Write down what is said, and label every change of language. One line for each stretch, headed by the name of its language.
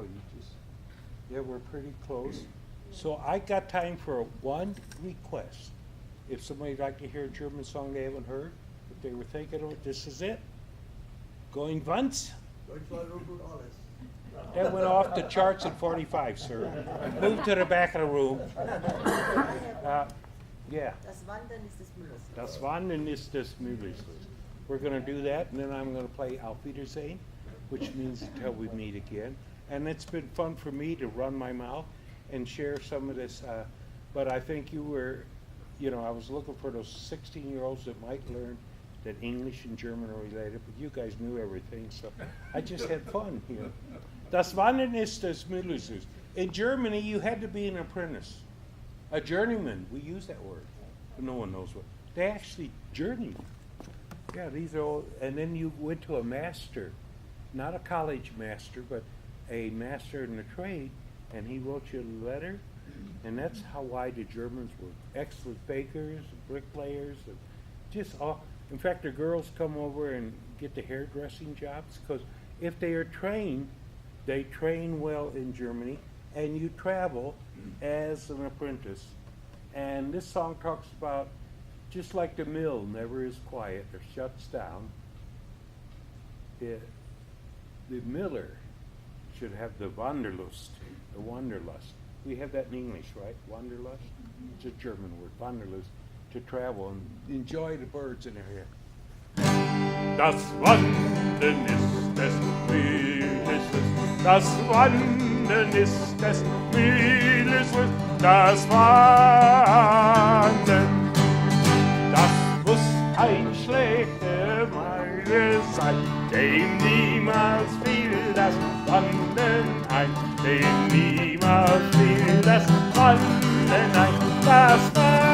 English: You just, yeah, we're pretty close. So I got time for one request. If somebody'd like to hear a German song they haven't heard, if they were thinking of it, this is it. Going once. That went off the charts at 45, sir. Move to the back of the room. Yeah.
German: Das Wandern ist des Müllers. Das Wandern ist des Müllers.
English: We're going to do that, and then I'm going to play Auf Wiedersehen, which means until we meet again. And it's been fun for me to run my mouth and share some of this. But I think you were, I was looking for those 16-year-olds that might learn that English and German are related, but you guys knew everything, so I just had fun here.
German: Das Wandern ist des Müllers.
English: In Germany, you had to be an apprentice, a journeyman. We use that word, but no one knows what. They actually journeyed. Yeah, these are all, and then you went to a master, not a college master, but a master in the trade, and he wrote you a letter, and that's how why the Germans were excellent bakers, bricklayers, and just all. In fact, the girls come over and get the hairdressing jobs, because if they are trained, they train well in Germany, and you travel as an apprentice. And this song talks about just like the mill never is quiet or shuts down, the miller should have the Wanderlust, the wanderlust. We have that in English, right? Wanderlust? It's a German word, Wanderlust, to travel and enjoy the birds in their hair.
German: Das Wandern ist des Müllers, das Wandern ist des Müllers, das Wandern. Das muss ein schlechter Meile sein, dem niemals fiel das Wandern ein, dem niemals fiel das Wandern ein, das Wandern.